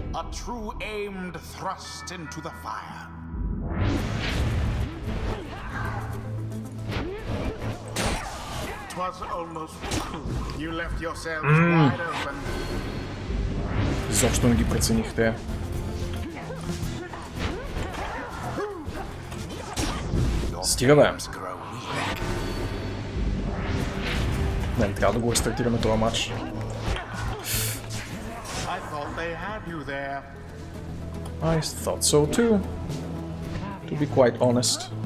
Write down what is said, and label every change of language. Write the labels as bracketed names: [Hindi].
[English] True aimed thrust into the fire. Twas almost you left yourselves wide open. [Bulgarian] Изобщо не ги преценихте. Стига бе. Не, трябва да го рестартираме този матч. [English] They had you there. I thought so too, to be quite honest.